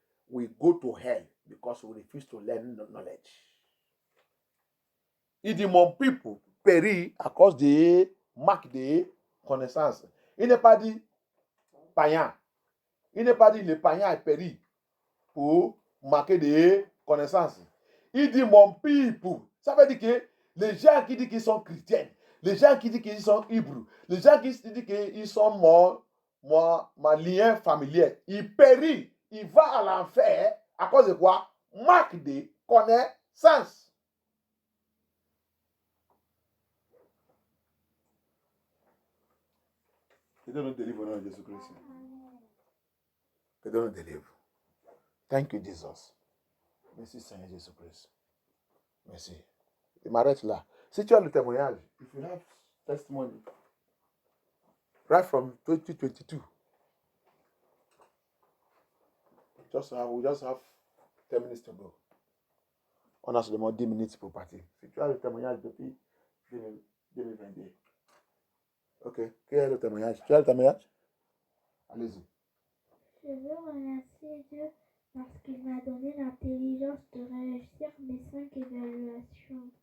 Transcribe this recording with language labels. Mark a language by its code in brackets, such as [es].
[en] We go to hell because we refuse to learn knowledge. [fr] Il dit, mon people périt à cause des manques de connaissances. Il n'est pas dit païen. Il n'est pas dit le païen est péri pour manquer de connaissances. Il dit mon people. Ça veut dire que les gens qui disent qu'ils sont chrétiens, les gens qui disent qu'ils sont hébreux, les gens qui disent qu'ils sont mon lien familier, ils périssent, ils vont à l'enfer à cause de quoi? Manque de connaissances. Que Dieu nous délivre au nom de Jésus-Christ. Que Dieu nous délivre. [en] Thank you, Jesus. [fr] Merci, Seigneur Jésus-Christ. Merci. Il m'arrête là. Si tu as le témoignage, [en] if you have testimony, right from 2022, we just have 10 minutes to go. [fr] On a seulement 10 minutes pour partir. Si tu as le témoignage depuis 2022. Ok. Quel est le témoignage? Tu as le témoignage? Allez-y. Je veux remercier Dieu parce qu'il m'a donné l'intelligence de réussir mes 5 évaluations.